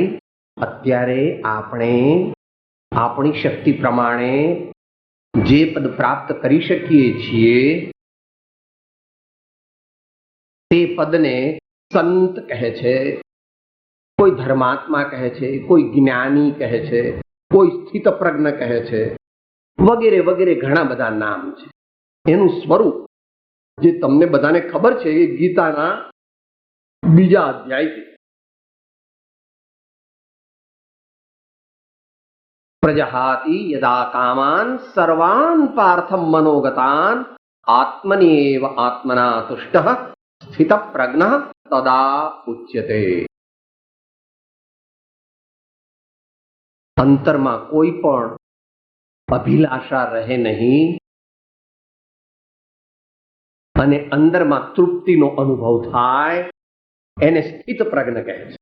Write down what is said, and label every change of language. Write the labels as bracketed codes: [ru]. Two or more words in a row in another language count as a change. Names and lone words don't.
[gu] અત્યારે આપણે આપણી શક્તિ પ્રમાણે જે પદ પ્રાપ્ત કરી શકીએ છીએ તે પદને સંત કહે છે, કોઈ ધર્માત્મા કહે છે, કોઈ જ્ઞાની કહે છે, કોઈ સ્થિતપ્રજ્ઞ કહે છે, વગેરે વગેરે ઘણા બધા નામ છે. એનું સ્વરૂપ જે તમને બધાને ખબર છે એ ગીતાના 2 અધ્યાયથી [sa] પ્રજહાતિ યદા કામાન સર્વાન પાર્થમ મનોગતાન આત્મનિએવ આત્મના તુષ્ટઃ સ્થિતપ્રજ્ઞઃ તદા ઉચ્યતે. [gu] અંતરમાં કોઈ પણ અભિલાષા રહે નહીં અને અંદરમાં તૃપ્તિનો અનુભવ થાય એને સ્થિત પ્રજ્ઞ કહે છે.